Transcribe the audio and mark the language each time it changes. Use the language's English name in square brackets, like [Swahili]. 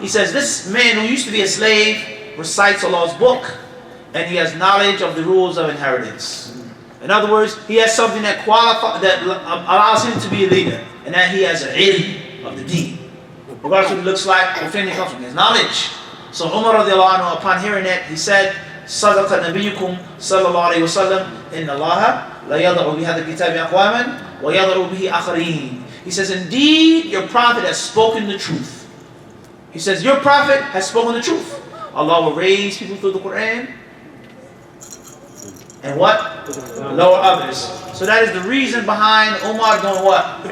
[English] He says, this man who used to be a slave recites Allah's book, and he has knowledge of the rules of inheritance. In other words, he has something that allows him to be a leader, and that he has an ilm of the deen. Regardless of what it looks like, where family comes from, his knowledge. So Umar radiallahu anhu, upon hearing that, he said, [Arabic] صدق نبيكم صلى الله عليه وسلم إن الله لا يضع بهذا الكتاب أقواما ويضع به آخرين. [English] He says, indeed, your prophet has spoken the truth. He says, your prophet has spoken the truth. Allah will raise people through the Quran and what? Lower others. So that is the reason behind Umar doing what?